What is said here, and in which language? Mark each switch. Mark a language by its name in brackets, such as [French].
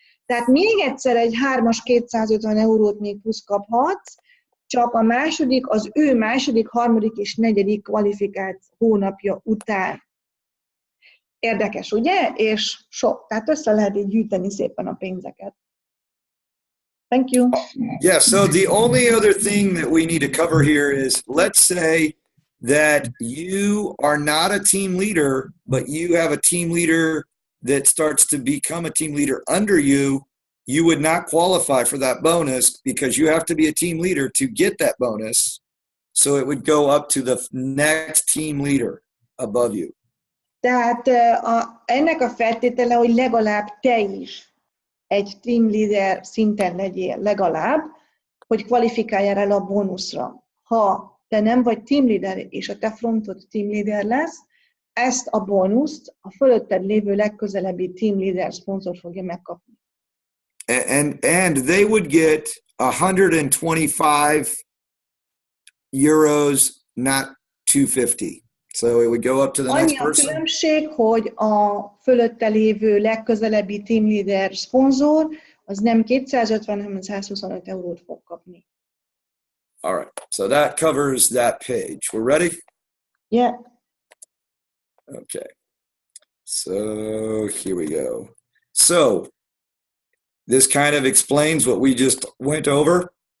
[Hungarian] Tehát még egyszer egy 3-as 250 eurót még plusz kaphatsz, csak a második, az ő második, harmadik és negyedik kvalifikált hónapja után. Érdekes, ugye? És sok. Tehát össze lehet így gyűjteni szépen a pénzeket. [English] Thank you. Yeah, so the only other thing that we need to cover here is, let's say that you are not a team leader, but you have a team leader that starts to become a team leader under you. You would not qualify for that bonus because you have to be a team leader to get that bonus. So it would go up to the next team leader above you. [Hungarian] Tehát ennek a feltétele, hogy legalább te is egy team leader szinten legyél legalább, hogy kvalifikáljál el a bónuszra. Ha te nem vagy team leader, és a te frontod team leader lesz, ezt a bónuszt a fölötted lévő legközelebbi team leader szponzor fogja megkapni. [English] And they would get 125 euros, not 250. So it would go up to the next [Hungarian] Annyi a [English] person. [Hungarian] különbség, hogy a fölötte lévő legközelebbi team leader szponzor, az nem 250, hanem 125 eurót fog kapni. [English] All right. So that covers that page. We're ready? Yeah. Okay. So here we go. So this kind of explains what we just went over.